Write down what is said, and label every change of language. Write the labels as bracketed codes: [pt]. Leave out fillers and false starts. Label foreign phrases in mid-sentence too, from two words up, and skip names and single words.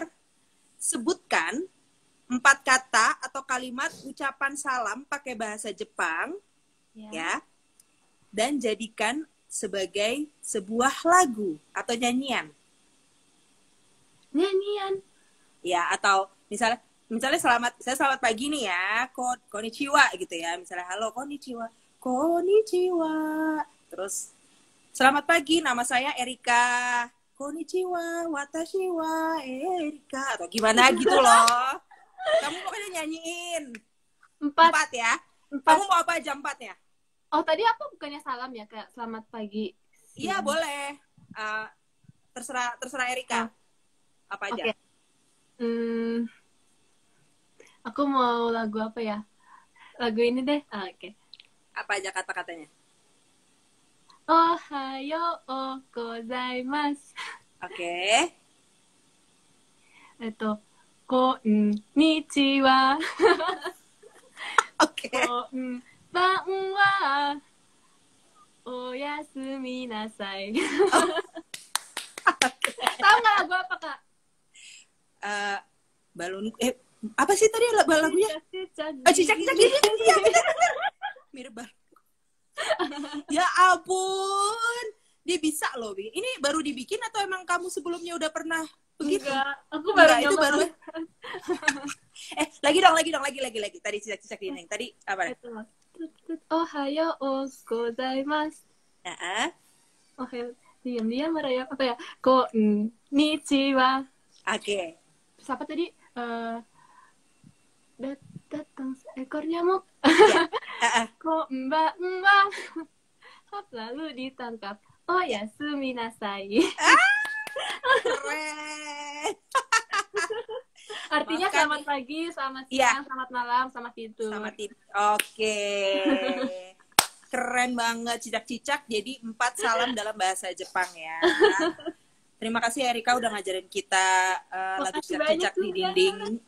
[id] Sebutkan 4 kata atau kalimat ucapan salam pakai bahasa Jepang, ya, dan jadikan sebagai sebuah lagu atau nyanyian. Ya, atau misalnya selamat pagi nih ya, konnichiwa gitu ya, misalnya [ja] ハロー こんにちは, [id] terus selamat pagi, nama saya Erika, [ja] こんにちは、私はエリカ, [id] atau gimana gitu loh. Kamu pokoknya nyanyiin 4 ya. 4. Kamu mau apa aja 4-nya? Oh, tadi apa bukannya salam ya, Kak? Selamat pagi. Iya, boleh. Terserah Erika. Apa aja? [en] Okay. Aku [id] mau lagu apa ya? Lagu ini deh. Oke. Apa aja kata-katanya? [ja] おはようございます. [id] Oke. [ja] こんにちは. [id] Oke. [ja] こんばんは. おやすみなさい. [id] Tahu nggak lagu apa, Kak? Balon apa sih tadi lagunya? Cicak-cicak. Iya, benar. Mirip banget. Ya ampun. Dia bisa loh, Bi. Ini baru dibikin atau emang kamu sebelumnya udah pernah begitu? Enggak, aku baru itu baru. Lagi. Tadi cicak-cicak ini. Tadi apa? [ja] おはようございます. [id] Oke, diam-diam merayap apa ya? [ja] こんにちは. [id] Oke. Siapa tadi? Datang seekor nyamuk. [ja] こんばんは. [id] Lalu ditangkap. [ja] おやすみなさい. [id] Keren. Artinya selamat pagi, selamat siang, selamat malam, selamat tidur. Oke. Keren banget cicak-cicak. Jadi 4 salam dalam bahasa Jepang ya. Terima kasih Erika udah ngajarin kita lagu cicak-cicak di dinding.